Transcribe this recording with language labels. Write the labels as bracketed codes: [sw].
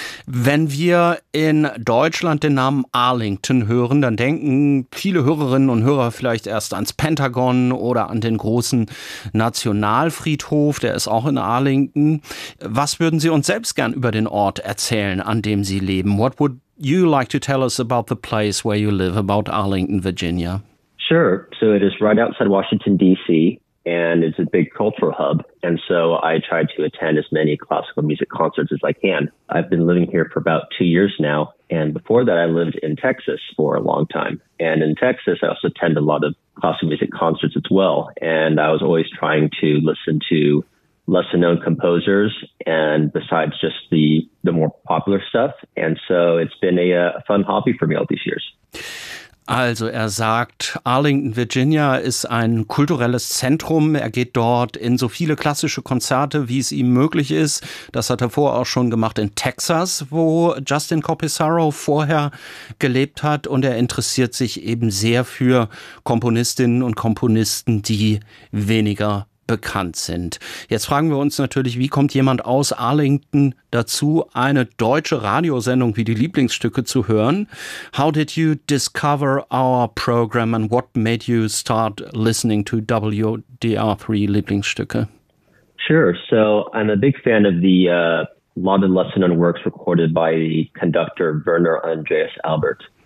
[de] Wenn wir in Deutschland den Namen Arlington hören, dann denken viele Hörerinnen und Hörer vielleicht erst ans Pentagon oder an den großen Nationalfriedhof, der ist auch in Arlington. Was würden Sie uns selbst gern über den Ort erzählen, an dem Sie leben? [en] What would you like to tell us about the place where you live, about Arlington, Virginia? Sure. So it is right outside Washington, D.C., and it's a big cultural hub. And so I try to attend as many classical music concerts as I can. I've been living here for about 2 years now. And before that, I lived in Texas for a long time. And in Texas, I also attend a lot of classical music concerts as well. And I was always trying to listen to lesser known composers and besides just the more popular stuff. And so it's been a fun hobby for me all these years. [de] Also er sagt, Arlington, Virginia ist ein kulturelles Zentrum. Er geht dort in so viele klassische Konzerte, wie es ihm möglich ist. Das hat er vorher auch schon gemacht in Texas, wo Justin Copisaro vorher gelebt hat. Und er interessiert sich eben sehr für Komponistinnen und Komponisten, die weniger bekannt sind. Jetzt fragen wir uns natürlich, wie kommt jemand aus Arlington dazu, eine deutsche Radiosendung wie die Lieblingsstücke zu hören? [en] How did you discover our program and what made you start listening to WDR3 Lieblingsstücke? Sure. So I'm a big fan of the London lesson on works recorded by the conductor Werner Andreas Albert.